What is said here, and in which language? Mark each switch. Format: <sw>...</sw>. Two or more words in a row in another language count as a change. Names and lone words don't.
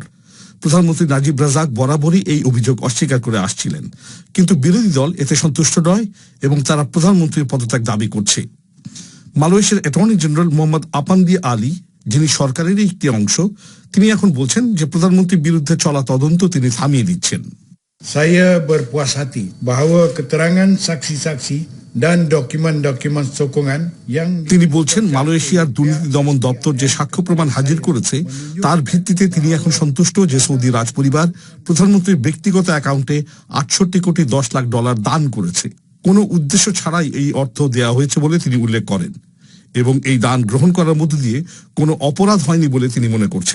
<bn>প্রধানমন্ত্রী নাজিব রাজাক বরাবরই এই অভিযোগ অস্বীকার করে আসছিলেন, কিন্তু বিরোধী দল এতে সন্তুষ্ট নয় এবং তারা প্রধানমন্ত্রীর পদত্যাগ দাবি করছে। মালয়েশিয়ার অ্যাটর্নি জেনারেল মোহাম্মদ আপান্দি আলী, যিনি সরকারের একটি অংশ, তিনি এখন বলছেন যে প্রধানমন্ত্রীর বিরুদ্ধে চলা তদন্ত তিনি থামিয়ে দিচ্ছেন।</bn> <ms>Saya berpuas hati bahawa keterangan saksi-saksi dan dokumen-dokumen sokongan yang</ms> <bn>তিনি বলছেন মালয়েশিয়ার দুর্নীতি দমন দপ্তর যে সাক্ষ্য প্রমাণ হাজির করেছে তার ভিত্তিতে তিনি এখন সন্তুষ্ট যে সৌদি রাজপরিবার প্রধানমন্ত্রীর ব্যক্তিগত অ্যাকাউন্টে ৬৮ কোটি ১০ লাখ ডলার দান করেছে। কোনো উদ্দেশ্য ছাড়াই এই অর্থ দেওয়া হয়েছে বলে তিনি উল্লেখ করেন এবং এই দান গ্রহণ করার মধ্য দিয়ে কোনো অপরাধ হয়নি বলে তিনি মনে করছেন।</bn>